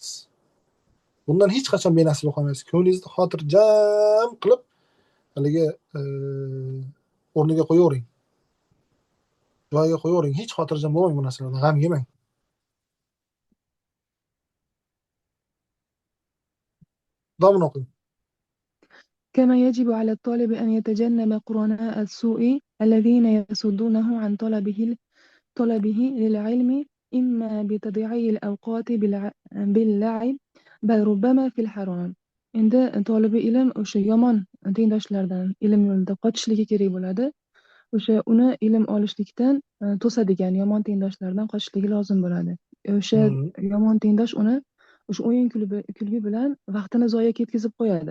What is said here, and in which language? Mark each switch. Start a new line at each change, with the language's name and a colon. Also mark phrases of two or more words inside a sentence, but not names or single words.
Uzbek: Bundan hech qachon benasiba qolmaysiz. Ko'nglingizni xotirjam qilib haligi o'rniga qo'yavering. Joyiga qo'yavering. Hech xotirjam bo'lmang bu narsalardan, g'am yemang. Davom o'qing.
Arabic: كما يجب على الطالب أن يتجنب قرناء السوء الذين يصدونه عن طلبه للعلم إما بتضييع الأوقات باللعب بل ربما في الحرام.
Uzbek: Endi tolibi ilm o'sha yomon tengdoshlardan ilm yo'lida qochishligi kerak bo'ladi. O'sha uni ilm olishlikdan to'sadigan yomon tengdoshlardan qochishligi lozim bo'ladi. o'sha yomon tengdosh uni o'sha o'yin kulgi bilan vaqtini zoya ketkazib qo'yadi.